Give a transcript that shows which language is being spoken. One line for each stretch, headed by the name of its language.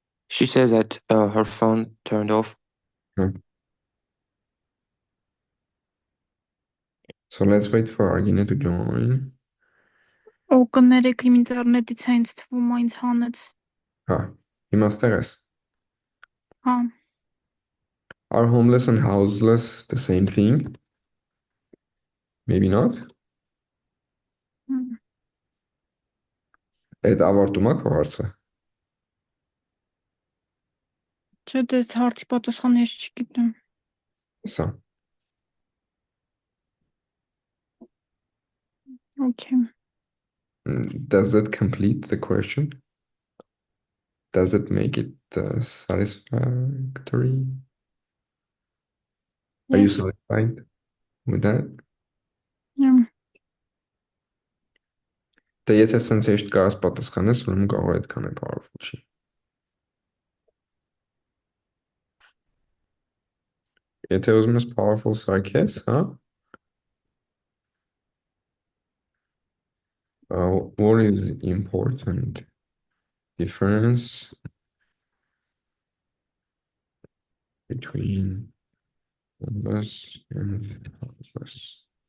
English: She says that her phone turned off. So let's wait for Argine to join.
Armenian: O կներեք իմ ինտերնետից է ինձ թվում այնց հանեց։ Իմաստեղ ես։ Հա,
English: Are homeless and houseless the same thing? Maybe not.
Armenian: Այդ ավարտում ա քո հարցը։ չէ, դες հարցի պատասխանը ես չգիտեմ։ Սա։
English: Okay. Does that complete the question? Does it make it satisfactory? Are you Yes. satisfied with that? Yeah.
Armenian: Դե եթե սենց հեշտ կարաս պատասխանես, ուրեմն կարող է այդքան է powerful չի։ Եթե ուզում ես powerful սարքես, հա?
English: What is important difference between homeless and houseless?